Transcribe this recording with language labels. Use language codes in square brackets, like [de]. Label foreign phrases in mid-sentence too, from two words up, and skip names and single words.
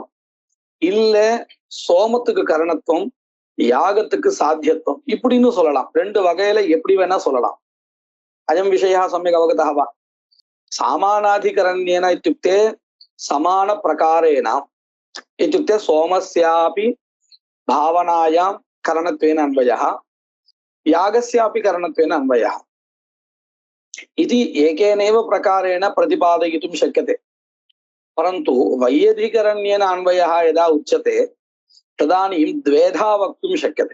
[ta] இல்ல சோமத்துக்கு கரணத்துவம், யாகத்துக்கு சாத்தியத்துவம் இப்படின்னு சொல்லலாம். ரெண்டு வகையில எப்படி வேணா சொல்லலாம். [sa] अयं विषयः सम्यक् अवगतः वा? சாமானாதிகரண்யேன இत्युक्ते समान प्रकारेण இत्युक्ते சோமஸ்யாபி भावनायां करणत्वेन अन्वयः, यागस्यापि करणत्वेन अन्वयः इति एकेनैव प्रकारेण प्रतिपादयितुं शक्यते. परन्तु वैयधिकरण्येन अन्वयः यदा उच्यते तदानीं द्वेधा वक्तुं शक्यते.